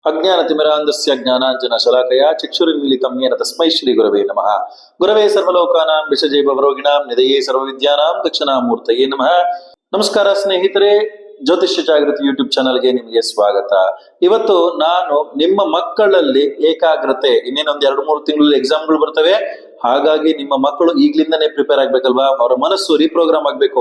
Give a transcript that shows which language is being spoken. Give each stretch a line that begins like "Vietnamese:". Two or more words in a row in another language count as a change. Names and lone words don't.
Sanskrit: ಅಜ್ಞಾನತಿಮಿರಾಂಧಸ್ಯ ಜ್ಞಾನಾಂಜನ ಶಲಾಕಯ ಚಕ್ಷುರುನ್ಮಿಲಿತಂ ಯೇನ ತಸ್ಮೈ ಶ್ರೀ ಗುರವೇ ನಮಃ. ಗುರವೇ ಸರ್ವಲೋಕಾನಾಂ ವಿಷಜೇ ಭವರೋಗಿಣಾಂ ನಿಧಯೇ ಸರ್ವವಿದ್ಯಾನಾಂ ದಕ್ಷಿಣಾಮೂರ್ತಯೇ ನಮಃ.
Kannada: ನಮಸ್ಕಾರ ಸ್ನೇಹಿತರೆ, ಜ್ಯೋತಿಷ್ಯ ಜಾಗೃತಿ ಯೂಟ್ಯೂಬ್ ಚಾನಲ್ಗೆ ನಿಮಗೆ ಸ್ವಾಗತ. ಇವತ್ತು ನಾನು ನಿಮ್ಮ ಮಕ್ಕಳಲ್ಲಿ ಏಕಾಗ್ರತೆ, ಇನ್ನೇನೊಂದ್ 2-3 ತಿಂಗಳಲ್ಲಿ ಎಕ್ಸಾಮ್ಗಳು ಬರ್ತವೆ. ಹಾಗಾಗಿ ನಿಮ್ಮ ಮಕ್ಕಳು ಈಗ್ಲಿಂದನೇ ಪ್ರಿಪೇರ್ ಆಗ್ಬೇಕಲ್ವಾ, ಅವರ ಮನಸ್ಸು ರೀಪ್ರೋಗ್ರಾಮ್ ಆಗ್ಬೇಕು.